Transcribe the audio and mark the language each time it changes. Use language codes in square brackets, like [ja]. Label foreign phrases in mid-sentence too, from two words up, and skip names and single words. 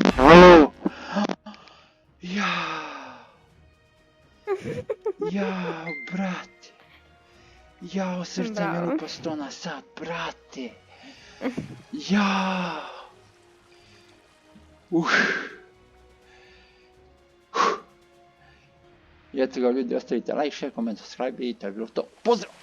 [sr] Ja, brate. Jao, srce mi lupa 100 na sat, brate. Ja. I eto ga ljudi, ostavite [en] like, share, comment, subscribe [sr] i to je bilo to. Pozdrav!